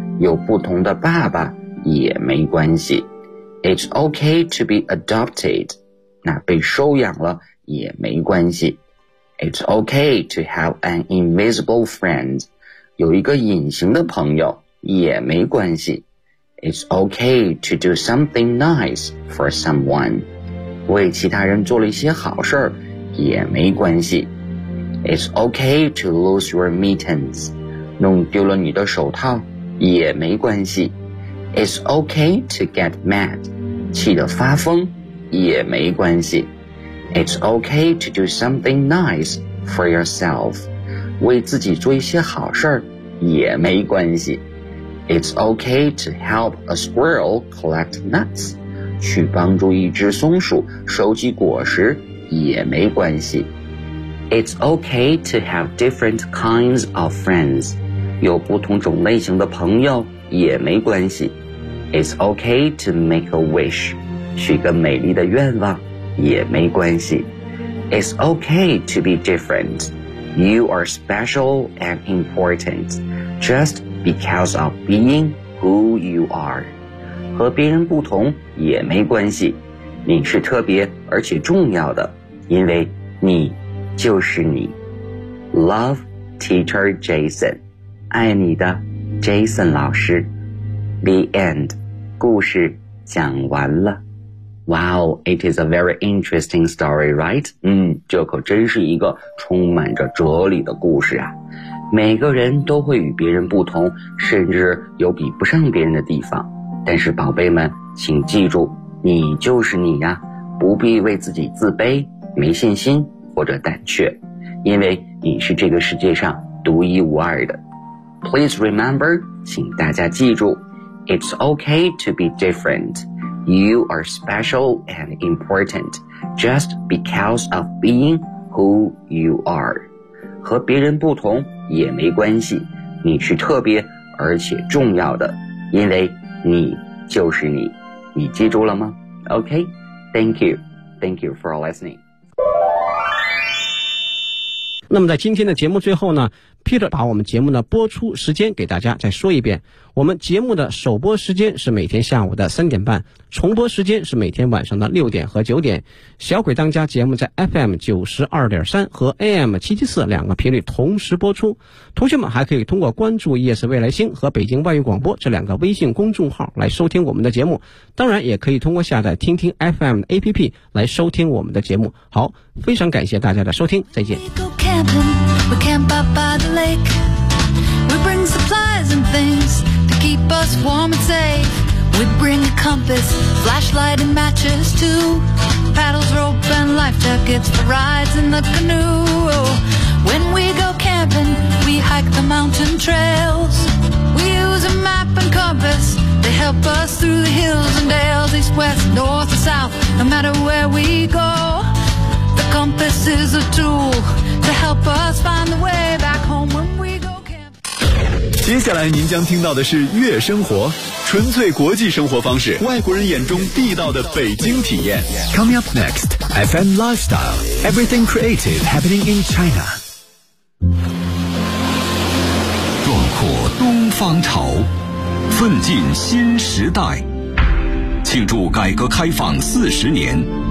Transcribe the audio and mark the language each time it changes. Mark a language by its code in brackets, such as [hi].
[zh] 有不同的爸爸也没关系。 [en] It's okay to be adopted. [zh] 那被收养了也没关系。 [en] It's okay to have an invisible friend. [zh] 有一个隐形的朋友也没关系。 [en] It's okay to do something nice for someone. [zh] 为其他人做了一些好事也没关系。 [en] It's okay to lose your mittens. [zh] 弄丢了你的手套也没关系。 [en] It's okay to get mad. [zh] 气得发疯也没关系。 [en] It's okay to do something nice for yourself. [zh] 为自己做一些好事也没关系。 [en] It's okay to help a squirrel collect nuts. [zh] 去帮助一只松鼠收集果实也没关系。 [en] It's okay to have different kinds of friends. [zh] 有不同种类型的朋友也没关系。 [en] It's okay to make a wish. [zh] 许个美丽的愿望也没关系。 [en] It's okay to be different. You are special and important. Just because of being who you are. [zh] 和别人不同也没关系，你是特别而且重要的，因为你就是你。 [en] Love, Teacher Jason, [zh] 爱你的 Jason 老师。 [en] The end, [zh] 故事讲完了。 [en] Wow, it is a very interesting story, right? [zh] 这可真是一个充满着哲理的故事啊。每个人都会与别人不同，甚至有比不上别人的地方。但是宝贝们，请记住，你就是你呀，不必为自己自卑、没信心或者胆怯，因为你是这个世界上独一无二的。 [en] Please remember, [zh] 请大家记住 [en] ,It's okay to be different. You are special and important just because of being who you are. [zh] 和别人不同也没关系，你是特别而且重要的，因为你就是你，你记住了吗 ？ [en] Okay, thank you for listening. [zh] 那么在今天的节目最后呢，Peter 把我们节目的播出时间给大家再说一遍，我们节目的首播时间是每天下午的3:30，重播时间是每天晚上的6点和9点。小鬼当家节目在 FM92.3 和 AM774 两个频率同时播出，同学们还可以通过关注夜市未来星和北京外语广播这两个微信公众号来收听我们的节目，当然也可以通过下载听听 FM 的 APP 来收听我们的节目。好，非常感谢大家的收听，再见。 [en] We camp out by the lake. We bring supplies and things to keep us warm and safe. We bring a compass, flashlight and matches too. Paddles, rope and life jackets for rides in the canoe. When we go camping, we hike the mountain trails. We use a map and compass to help us through the hills and dales, east, west, north or south, no matter where we goCompass is a tool to help us find the way back home when we go camping. [zh] 接下来您将听到的是月生活，纯粹国际生活方式，外国人眼中地道的北京体验。 [en] Coming up next, FM Lifestyle, everything creative happening in China. [zh] 壮阔东方潮，奋进新时代，庆祝改革开放40年。